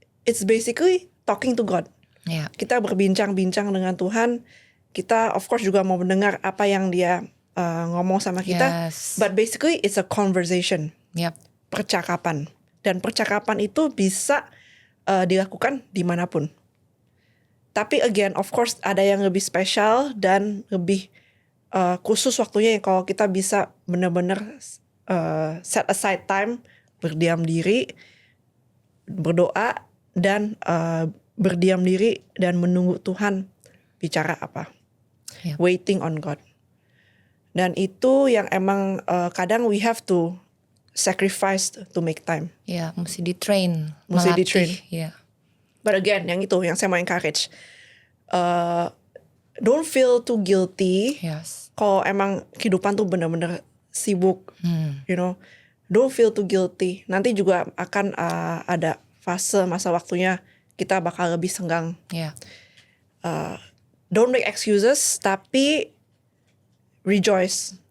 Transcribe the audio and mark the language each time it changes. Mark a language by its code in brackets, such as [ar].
[en] It's basically talking to God. Yeah. [id] Kita berbincang-bincang dengan Tuhan. Kita [en] of course [id] juga mau mendengar apa yang dia ngomong sama kita. [en] Yes. But basically it's a conversation. Yep. [id] Percakapan. Dan percakapan itu bisa dilakukan dimanapun. Tapi again, of course ada yang lebih spesial dan lebih khusus waktunya yang kalau kita bisa benar-benar [en] set aside time, [id] berdiam diri, berdoa, dan berdiam diri dan menunggu Tuhan bicara apa. Yep. [en] Waiting on God. [id] Dan itu yang emang kadang [en] we have to sacrifice to make time. [id] Ya, mesti di-train. Mesti melatih. di-train. Ya. [en] But again, [id] yang itu yang saya mau encourage. [en] Don't feel too guilty. Yes. [id] Kalau emang kehidupan tuh benar-benar sibuk, [en] you know, don't feel too guilty. [id] Nanti juga akan ada fase masa waktunya kita bakal lebih senggang. Ya. [en] Don't make excuses, tapi rejoice.